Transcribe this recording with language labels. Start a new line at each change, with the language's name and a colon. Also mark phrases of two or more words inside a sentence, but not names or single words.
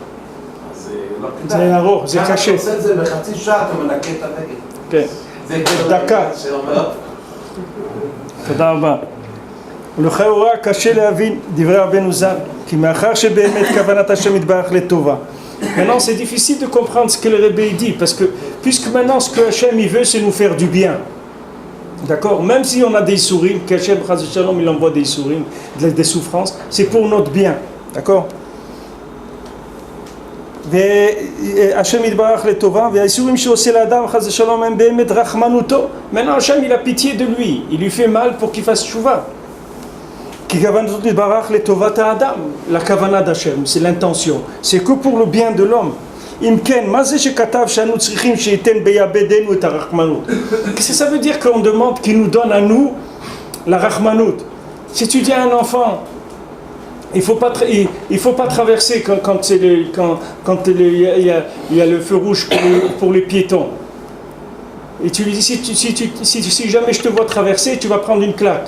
Hebrew: זה ארוך, זה קשה. אתה עושה את זה בחצי שעה, אתה מנקה את הדגל. כן. דקה. תודה רבה. ולכאורה קשה להבין דברי רבנו ז"ל, כי מאחר שבאמת כוונת השם יתברך לטובה.
French: Maintenant, c'est difficile de comprendre ce que le Rebbe dit, parce que, puisque maintenant, ce que Hachem il veut, c'est nous faire du bien. D'accord? Même si on a des souris, qu'Hachem, il envoie des souris, des souffrances, c'est pour notre bien. D'accord?
Hebrew: והשם יתברך לטובה, והאיסורים שעושה לאדם חס ושלום הם באמת רחמנותו.
French: Maintenant Hachem il a pitié de lui, il lui fait mal pour qu'il fasse tchouva.
Hebrew: כי כוונתו יתברך לטובת האדם,
French: la כוונה d'Hachem, c'est l'intention, c'est que pour le bien de l'homme.
Hebrew: אם כן, מה זה שכתב שאנו צריכים שייתן ביבדנו את הרחמנות?
French: Qu'est-ce que ça veut dire qu'on demande qu'il nous donne à nous la rachmanout? Si tu dis à un enfant, il faut pas traverser quand il y a le feu rouge pour les piétons. Et tu lui dis, si jamais je te vois traverser, tu vas prendre une claque.